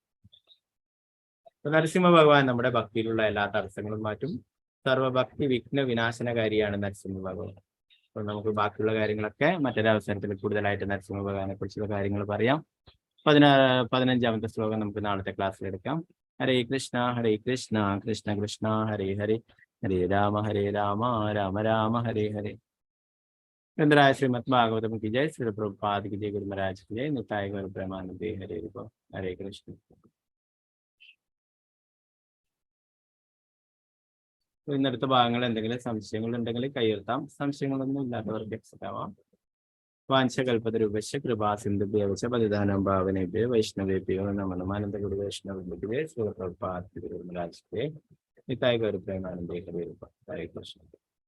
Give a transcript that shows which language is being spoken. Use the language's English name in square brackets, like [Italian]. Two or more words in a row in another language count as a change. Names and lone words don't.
[Malayalam] നരസിംഹ ഭഗവാൻ നമ്മുടെ ഭക്തിയിലുള്ള എല്ലാ തടസ്സങ്ങളും മാറ്റും. സർവഭക്തി വിഘ്ന വിനാശനകാരിയാണ് നരസിംഹ ഭഗവാൻ. അപ്പൊ നമുക്ക് ബാക്കിയുള്ള കാര്യങ്ങളൊക്കെ മറ്റൊരവസരത്തിൽ കൂടുതലായിട്ട് നരസിംഹ ഭഗവാനെ കുറിച്ചുള്ള കാര്യങ്ങൾ പറയാം. 15ാമത്തെ ശ്ലോകം നമുക്ക് നാളത്തെ ക്ലാസ്സിൽ എടുക്കാം. [Sanskrit] ഹരേ കൃഷ്ണ കൃഷ്ണ കൃഷ്ണ ഹരേ ഹരേ, ഹരേ രാമ രാമ രാമ ഹരേ ഹരേ. [Hindi] ग्रंथराज श्रीमद् भागवतम की जय, श्री प्रभुपाद की जय, गुरु महाराज की जय, निताय गौर प्रेमानंदे हरे हरे कृष्ण. [Malayalam] ഇന്നടുത്ത ഭാഗങ്ങൾ എന്തെങ്കിലും സംശയങ്ങൾ ഉണ്ടെങ്കിൽ കയ്യെഴുത്താം. സംശയങ്ങളൊന്നും ഇല്ലാത്തവർക്ക് എക്സെപ്റ്റ് ആവാം. [Sanskrit] വാഞ്ചകൽപതരൂപശ്ച കൃപാസിന്ധുഭ്യവച പതിദാനം ഭാവനേഭ്യോ വൈഷ്ണവേഭ്യോ നമോ നമഃ. [Hindi] अनन्तगुरु वैष्णव श्री प्रभुपाद गुरु महाराज की जय, निताय गौर प्रेमानंदे हरे हरे कृष्ण.